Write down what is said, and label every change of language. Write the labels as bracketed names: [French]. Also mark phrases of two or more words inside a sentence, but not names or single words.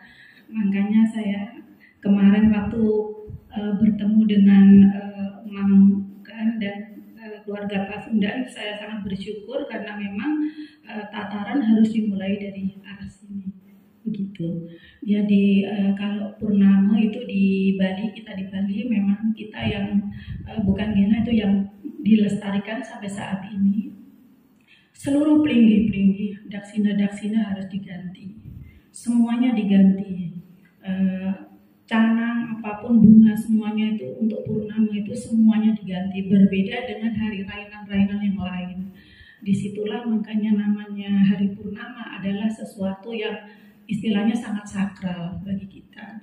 [Indonesian] Makanya saya kemarin waktu bertemu dengan Mam kan dan keluarga Pasundan, saya sangat bersyukur karena memang tataran harus dimulai dari arah sini begitu. Jadi kalau purnama itu di Bali, kita di Bali memang kita yang bukan Gena itu yang dilestarikan sampai saat ini. Seluruh peringgi-peringgi, daksina-daksina harus diganti, semuanya diganti. Canang apapun bunga semuanya itu untuk purnama itu semuanya diganti, berbeda dengan hari rainan-rainan yang lain. Disitulah makanya namanya hari purnama adalah sesuatu yang istilahnya sangat sakral bagi kita.